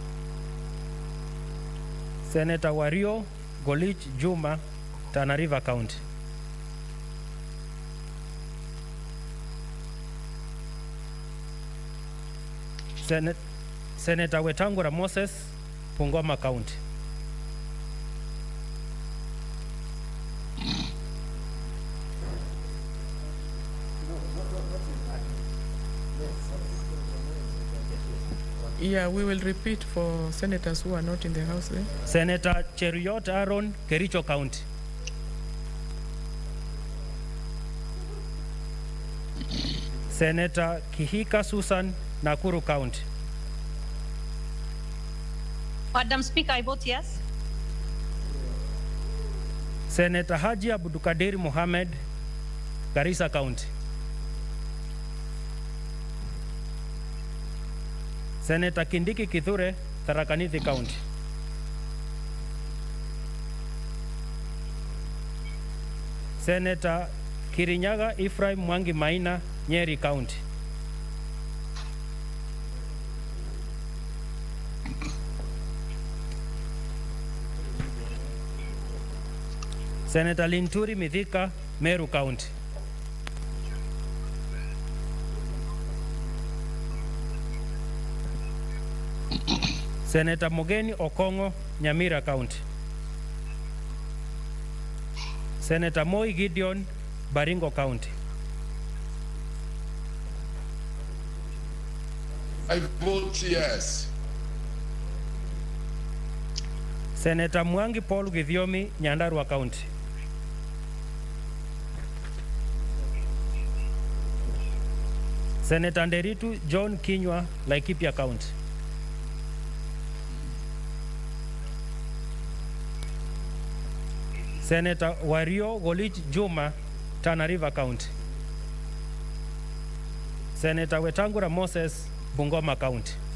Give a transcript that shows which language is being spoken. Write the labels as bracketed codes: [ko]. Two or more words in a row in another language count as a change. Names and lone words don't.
[en] Senator Wario Golich Juma, Tana River County. Senator Wetangula Moses, Bungoma County. Yeah, we will repeat for senators who are not in the house there. Senator Cheruiyot Aaron, Kericho County. Senator Kihika Susan, Nakuru County. Madam Speaker, I vote yes. Senator Haji Abdulkadir Mohammed, Garissa County. Senator Kindiki Kithure, Tharaka Nithi County. Senator Kirinyaga Ephraim Mwangi Maina, Nyeri County. Senator Linturi Mithika, Meru County. Senator Mogeni Okongo, Nyamira County. Senator Moi Gideon, Baringo County. I vote yes. Senator Mwangi Paul Githiomi, Nyandarua County. Senator Nderitu John Kinywa, Laikipia County. Senator Wario Golich Juma, Tana River County. Senator Wetangula Moses, Bungoma County.